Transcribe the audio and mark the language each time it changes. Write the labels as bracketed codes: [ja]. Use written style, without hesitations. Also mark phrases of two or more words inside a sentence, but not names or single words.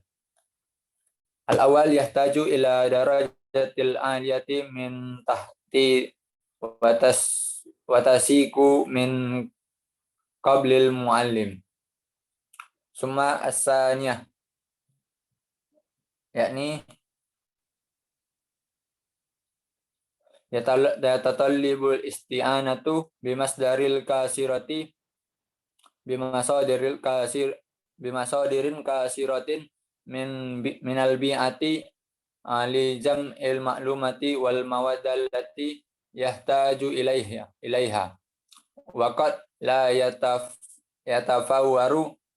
[ar] الأول يحتاج إلى الدرجة العالية من التحتية والتنسيق من قبل المعلم. ثم الثانية يعني يتطلب الاستعانة بمصادر كثيرة بمصادر كثيرة من البيئة لجمع المعلومات والمواد التي يحتاج إليها وقد يتطور